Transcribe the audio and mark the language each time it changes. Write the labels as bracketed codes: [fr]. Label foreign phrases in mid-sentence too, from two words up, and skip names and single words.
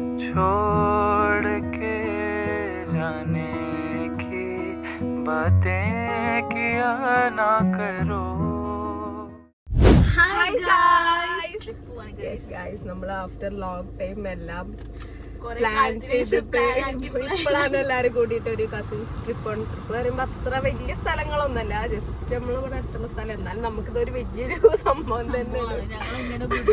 [hi] छोड़ के जाने की बातें किया ना करो. [en] Hi guys, [ml] നമ്മൾ [en] after long time [ml] എല്ലാം പ്ലാൻ ചെയ്തിട്ട് ഇപ്പോഴാണ് എല്ലാരും കൂടിയിട്ട് ഒരു [en] cousins trip [ml] പറയുമ്പോ അത്ര വലിയ സ്ഥലങ്ങളൊന്നല്ല, ജസ്റ്റ് നമ്മളിവിടെ അടുത്തുള്ള സ്ഥലം. എന്നാലും നമുക്കിതൊരു വലിയൊരു സംഭവം തന്നെയാണ്.